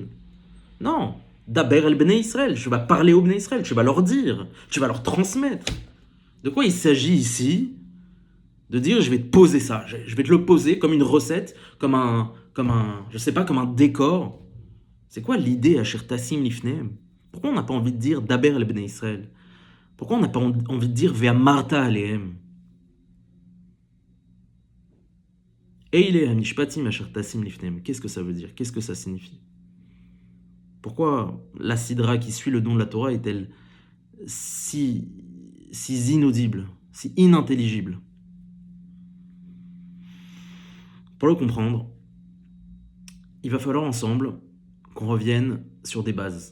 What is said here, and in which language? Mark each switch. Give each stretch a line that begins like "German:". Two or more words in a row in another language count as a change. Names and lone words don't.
French: Non.
Hebrew: דבר אל בני ישראל,
French: tu vas parler au
Hebrew: בני ישראל,
French: tu vas leur dire, tu vas leur transmettre. De quoi il s'agit ici? De dire, je vais te poser ça, je vais te le poser comme une recette, je sais pas, comme un décor. C'est quoi l'idée,
Hebrew: אשר תשים לפניהם?
French: Pourquoi on n'a pas envie de dire
Hebrew: דבר לבני ישראל?
French: Pourquoi on n'a pas envie de dire
Hebrew: ואמרת אלהם? אלה המשפטים אשר תשים לפניהם.
French: Qu'est-ce que ça veut dire? Qu'est-ce que ça signifie? Pourquoi la sidra qui suit le don de la Torah est-elle si inaudible, si inintelligible? Pour le comprendre, il va falloir ensemble qu'on revienne sur des bases.